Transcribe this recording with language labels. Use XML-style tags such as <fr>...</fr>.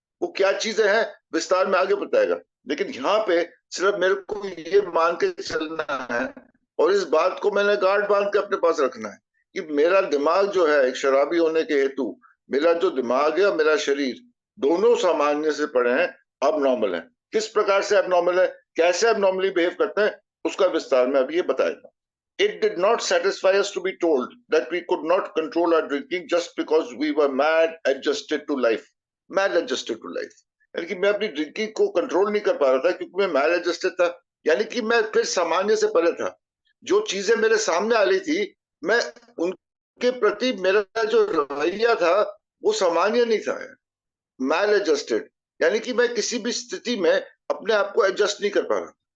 <hi>वो क्या चीजें हैं विस्तार में आगे बताएगा, लेकिन यहाँ पे सिर्फ मेरे को ये मान के चलना है और इस बात को मैंने गांठ बांध के अपने पास रखना है कि मेरा दिमाग जो है एक शराबी होने के हेतु, मेरा जो दिमाग है और मेरा शरीर दोनों सामान्य से परे हैं, अब नॉर्मल है। किस प्रकार से एबनॉर्मल है, कैसे एबनॉर्मली बिहेव करते हैं, उसका विस्तार में अभी ये बताएगा।</hi> <en>It did not satisfy us to be told that we could not control our drinking just because we were mad adjusted to life. Mad adjusted to life.</en> <hi>यानी कि मैं अपनी ड्रिंकिंग को कंट्रोल नहीं कर पा रहा था क्योंकि मैं मैड एडजस्टेड था, यानी कि मैं फिर सामान्य से परे था। जो चीजें मेरे सामने आ रही थी, मैं उनके प्रति मेरा जो रवैया था वो सामान्य नहीं था, मैल एडजस्टेड, यानी कि मैं किसी भी स्थिति में अपने आप को एडजस्ट नहीं कर पा रहा।</hi>